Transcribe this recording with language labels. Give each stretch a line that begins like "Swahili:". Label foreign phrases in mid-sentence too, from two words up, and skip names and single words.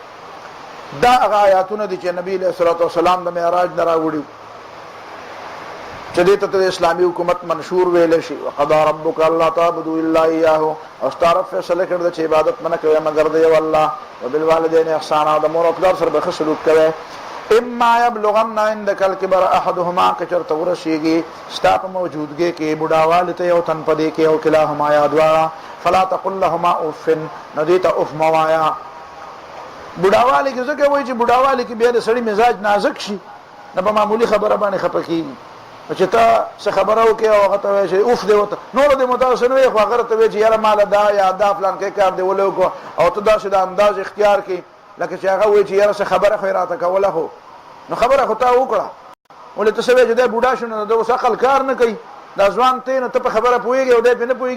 Pashto: دا هغه آیاتونه دي چې نبي
Arabic: علیه الصلاة والسلام
Pashto: د معراج نه راوړي چې دې ته د اسلامي حکومت منشور ویلی شي.
Arabic: وقضا ربک الله تعبدوا الا ایاه،
Pashto: او ستا رب فیصله کړې ده چې عبادت منه کوئ مګر د یو الله.
Arabic: وبالوالدین احسانا،
Pashto: د مور او پلار سره به ښه سلوک کوئ.
Arabic: اما یبلغن عندک الکبر احدهما،
Pashto: که چېرته ورسېږي ستا په موجودګۍ کې بوډاوالي ته یو تن په دې کې
Arabic: او کلاهما
Pashto: یا دواړه،
Arabic: فلا تقل لهما اف،
Pashto: نو دې ته اف مه وایه. بوډاوالي کې ځکه وایي چې بوډاوالي کې بیا د سړي مزاج نازک شي، نه په معمولي خبره باندې خفه کېږي. چې ته څه خبره وکړې او هغه ته وایې چې اوف دې ورته نورو دې متاسه نه وایې، خو هغه ته وایې چې یاره ماله دا یا دا فلانکی کار دې ولې وکړو، او ته داسې د انداز اختیار کړې لکه چې هغه وایي چې یاره څه خبره خو یې راته کوله، خو نو خبره خو تا وکړه، ولې ته څه وایې چې دی بوډا شو نو د اوس عقل کار نه کوي، دا ځوان ته نو ته په خبره پوهېږې او دی پرې نه پوهېږي.